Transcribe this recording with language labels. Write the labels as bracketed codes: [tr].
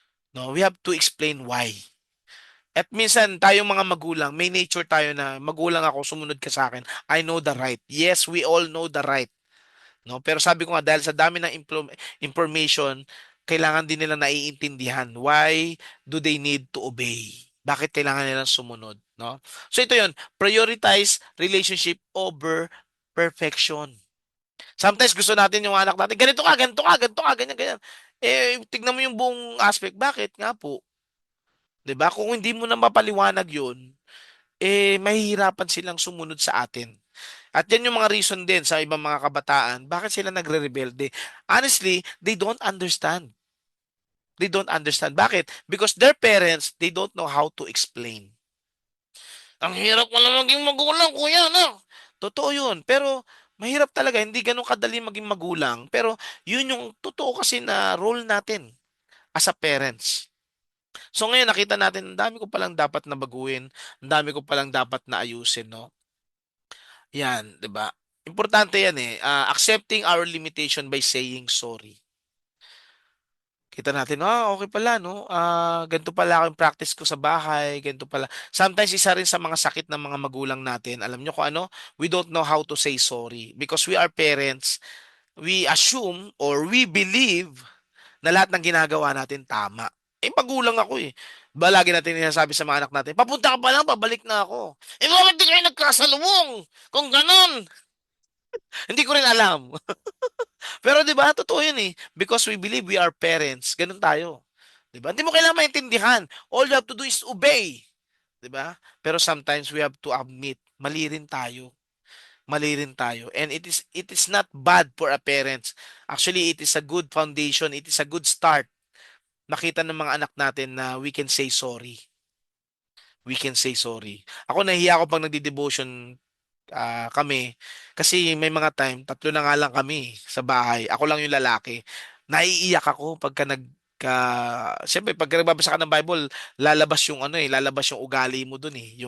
[en] No, we have to explain why. [tl] At minsan tayong mga magulang, may nature tayo na magulang ako, sumunod ka sa akin. [en] I know the right. Yes, we all know the right. No? [tl] Pero sabi ko nga dahil sa dami ng information, kailangan din nila naiintindihan. [en] Why do they need to obey? [tl] Bakit kailangan nilang sumunod, no? So ito 'yon, [en] prioritize relationship over perfection. [tl] Sometimes gusto natin yung anak natin, ganito ka, ganito ka, ganito ka, ganyan, ganyan. Eh, tignan mo yung buong aspect. Bakit? Nga po, 'di ba? Kung hindi mo na mapaliwanag 'yun, eh mahihirapan silang sumunod sa atin. At yan yung mga reason din sa ibang mga kabataan, bakit sila nagre-rebelde. [en] Honestly, they don't understand. They don't understand. [tl] Bakit? [en] Because their parents, they don't know how to explain. [tl] Ang hirap mo na maging magulang, kuya, no? Totoo yun. Pero mahirap talaga. Hindi ganun kadali maging magulang. Pero yun yung totoo kasi na role natin [en] as a parents. [tl] So ngayon nakita natin, ang dami ko palang dapat na baguhin. Ang dami ko palang dapat na ayusin, no? Yan, 'di ba? Importante yan eh. [en] Accepting our limitation by saying sorry. [tl] Kita natin, okay pala, no? Ganito pala ako yung practice ko sa bahay, ganito pala. Sometimes, isa rin sa mga sakit ng mga magulang natin, alam nyo kung ano? [en] We don't know how to say sorry. Because we are parents, we assume or we believe [tl] na lahat ng ginagawa natin tama. Eh, magulang ako eh. Ba, lagi natin sinasabi sa mga anak natin, papunta ka pa lang, pabalik na ako. Eh, bakit di kayo nagkasalubong? Kung ganon, hindi ko rin alam. Pero 'di ba, totoo 'yun eh. [en] Because we believe we are parents, [tl] ganun tayo. 'Di ba? Hindi mo kailangan maintindihan. [en] All you have to do is obey, [tl] 'di ba? Pero [en] sometimes we have to admit, [tl] mali rin tayo. Mali rin tayo. [en] And it is not bad for a parents. Actually, it is a good foundation, it is a good start. [tl] Nakita ng mga anak natin na [en] we can say sorry. We can say sorry. [tl] Ako nahihiya ako pag nagdi-devotion kami. Kasi may mga time, tatlo na nga lang kami sa bahay. Ako lang yung lalaki. Naiiyak ako pagka Siyempre, pag nagbabasa ka ng Bible, lalabas yung ano eh, lalabas yung ugali mo dun eh.